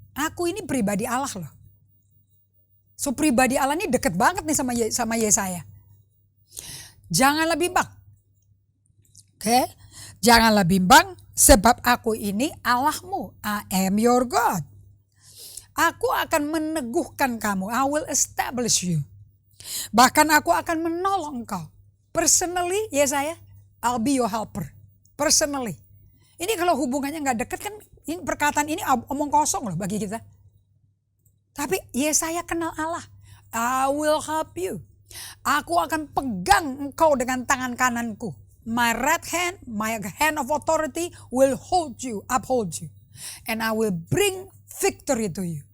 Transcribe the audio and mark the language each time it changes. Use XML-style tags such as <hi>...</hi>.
<id>Aku ini pribadi Allah loh. So pribadi Allah ini deket banget nih sama Yesaya. Janganlah bimbang. Oke? Janganlah bimbang sebab aku ini Allahmu.</id> <en>I am your God.</en> <id>Aku akan meneguhkan kamu.</id> <en>I will establish you.</en> <id>Bahkan aku akan menolong engkau.</id> <en>Personally, Yesaya, I'll be your helper.</en> <id>Personally. Ini kalau hubungannya gak dekat kan, perkataan ini omong kosong loh bagi kita. Tapi Yesaya kenal Allah.</id> <en>I will help you.</en> <id>Aku akan pegang engkau dengan tangan kananku.</id> <en>My right hand, my hand of authority will hold you, uphold you. And I will bring victory to you.</en>